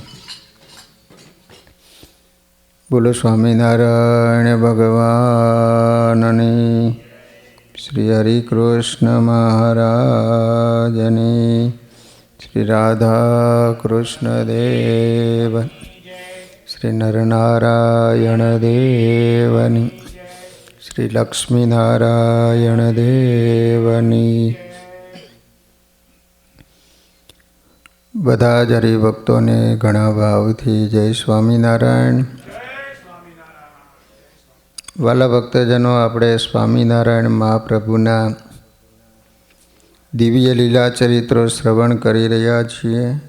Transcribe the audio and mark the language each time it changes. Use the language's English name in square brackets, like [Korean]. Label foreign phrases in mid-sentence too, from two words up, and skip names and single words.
[Gujarati] બોલો સ્વામીનારાયણ ભગવાનની, શ્રી હરિકૃષ્ણ મહારાજની, શ્રી રાધા કૃષ્ણ દેવ, શ્રી નરનારાયણ દેવની, શ્રી લક્ષ્મી નારાયણ દેવની। બધા જ હરિભક્તોને ઘણા ભાવથી જય સ્વામિનારાયણ. વાલા ભક્તજનો, આપણે સ્વામિનારાયણ મહાપ્રભુના દિવ્ય લીલા ચરિત્રો શ્રવણ કરી રહ્યા છીએ.